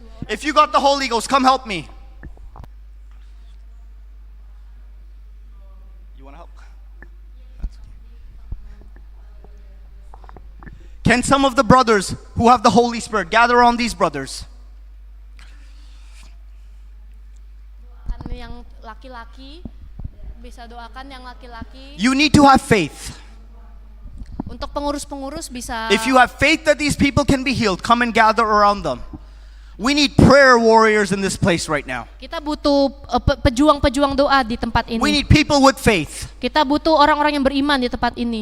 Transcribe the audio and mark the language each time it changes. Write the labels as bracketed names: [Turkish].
[English] If you got the Holy Ghost, come help me. You want to help? Can some of the brothers who have the Holy Spirit gather around these brothers? [Indonesian] Yang laki-laki bisa doakan yang laki-laki. [English] You need to have faith. [Indonesian] Untuk pengurus-pengurus bisa. [English] If you have faith that these people can be healed, come and gather around them. We need prayer warriors in this place right now. [Indonesian] Kita butuh pejuang-pejuang doa di tempat [English] We [Indonesian] ini. [English] need people with faith. [Indonesian] Kita butuh orang-orang yang beriman di tempat ini.